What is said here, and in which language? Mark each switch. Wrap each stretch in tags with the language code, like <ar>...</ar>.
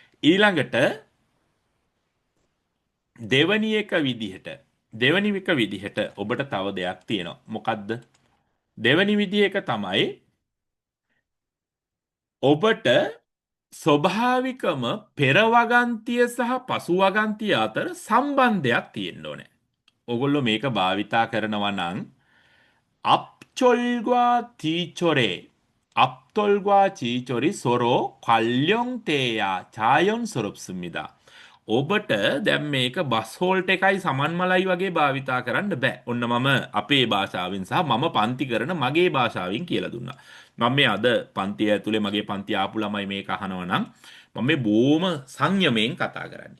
<si>ඊළඟට දෙවනි එක විදිහට ඔබට තව දෙයක් තියෙනවා. මොකද්ද? දෙවනි විදිහ එක තමයි ඔබට ස්වභාවිකම පෙරවගන්තිය සහ පසුවගන්තිය අතර සම්බන්ධයක් තියෙන්න ඕනේ. ඔගොල්ලෝ මේක භාවිතා කරනවා නම්</si> <ko>앞절과 뒤절에 앞돌과 뒤절이 서로 관련돼야 자연스럽습니다.</ko> <si>ඔබට දැන් මේක බස් හෝල්ට් එකයි සමන්මලයි වගේ භාවිතා කරන්න බෑ. ඔන්න මම අපේ භාෂාවෙන් සහ මම පන්ති කරන මගේ භාෂාවෙන් කියලා දුන්නා. මම මේ අද පන්තිය ඇතුලේ මගේ පන්ති ආපු ළමයි මේක අහනවා නම් මම මේ බොහොම සංයමයෙන් කතා කරන්නේ.</si>